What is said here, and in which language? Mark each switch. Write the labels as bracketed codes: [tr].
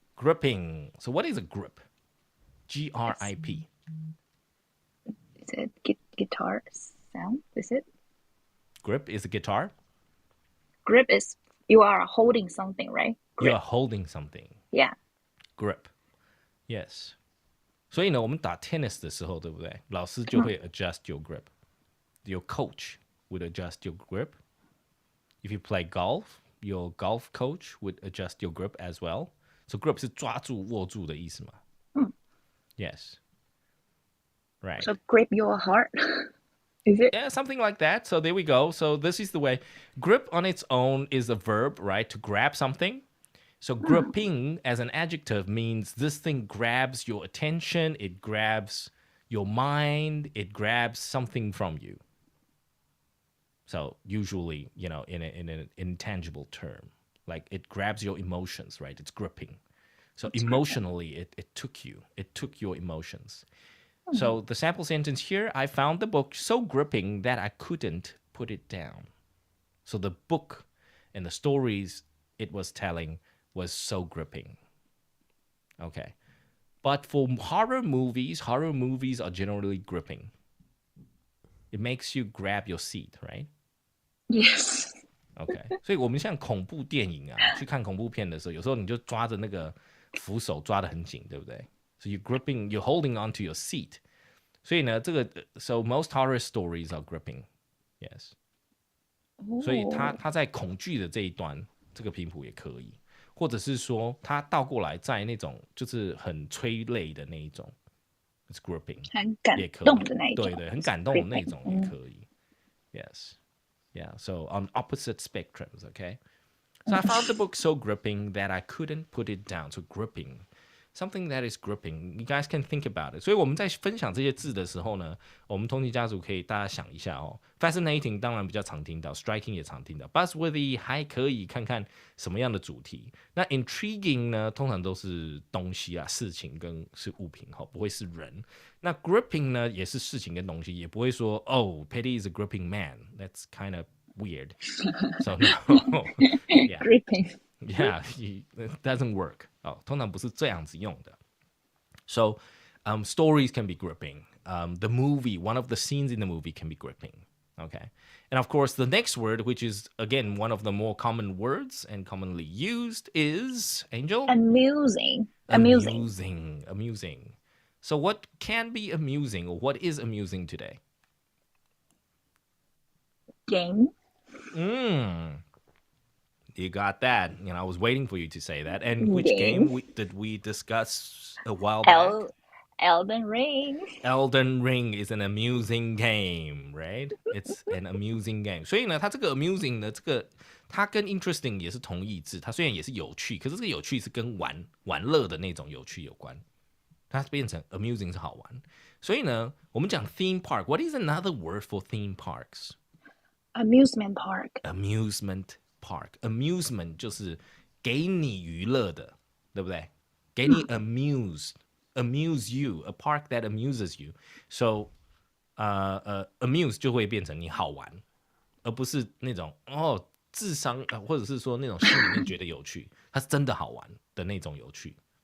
[en] Gripping. So what is a grip? Grip. Is it guitar sound? Is it? Grip is a guitar? Grip is you are holding something, right? Grip. You are holding something. Yeah. Grip. Yes. [zh] 所以呢，我们打 tennis 的时候，对不对？老师就会 [en] adjust your grip. Your coach would adjust your grip. If you play golf, your golf coach would adjust your grip as well. So grip [zh] 是抓住、握住的意思嘛？Yes. [en] Right. So grip your heart. Is it? Yeah, something like that. So there we go. So this is the way. Grip on its own is a verb, right? To grab something. So gripping as an adjective means this thing grabs your attention, it grabs your mind, it grabs something from you. So usually, in an intangible term, like it grabs your emotions, right? It's gripping. So emotionally, it took you. It took your emotions. So the sample sentence here, I found the book so gripping that I couldn't put it down. So the book and the stories it was telling was so gripping. Okay. But for horror movies are generally gripping. It makes you grab your seat, right? Yes. Okay. [zh] 所以我们像恐怖电影啊，去看恐怖片的时候，有时候你就抓着那个扶手抓得很紧，对不对？ [en] So you're gripping, you're holding onto your seat. [zh] 所以呢， [en] so most horror stories are gripping. [zh] Yes. 所以他在恐惧的这一端，这个频谱也可以。或者是说它倒过来在那种就是很催泪的那一种 ， [en] it's gripping， [zh] 很感也可以，动的那一种，对对，很感动的那种也 [en] gripping， [zh] 可以。 [en] Yes, yeah. So on opposite spectrums, okay. So I found the book so gripping that I couldn't put it down. So gripping, something that is gripping. You guys can think about it. [zh] 所以我们在分享这些字的时候呢，我们通勤家族可以大家想一下哦。 Fascinating 当然比较常听到 ，striking 也常听到 ，buzzworthy 还可以看看什么样的主题。那 intriguing 呢，通常都是东西啊、事情跟是物品哈，不会是人。那 gripping 呢，也是事情跟东西，也不会说哦， [en] Petty is a gripping man. That's kind of weird. So no, yeah, gripping. yeah, it doesn't work. [zh] 哦，通常不是这样子用的。 [en] So, stories can be gripping. The movie, one of the scenes in the movie can be gripping. Okay. And of course, the next word, which is again one of the more common words and commonly used, is Angel? Amusing. Amusing. So, what can be amusing or what is amusing today? Game. You got that. You know, I was waiting for you to say that. And which game did we discuss a while back? Elden Ring. Elden Ring is an amusing game, right? It's an amusing game. [zh] 所以呢，它这个 amusing 呢，这个它跟 interesting 也是同义字。它虽然也是有趣，可是这个有趣是跟玩乐的那种有趣有关。它变成 amusing 是好玩。所以呢，我们讲 theme park. [en] What is another word for theme parks? Amusement park. Amusement park. [zh] Amusement 就是给你娱乐的，对不对？给你 [en] amuse you, a park that amuses you. [zh] So, amuse 就会变成你好玩，而不是那种智商或者是说那种心里面觉得有趣，它是真的好玩的那种有趣。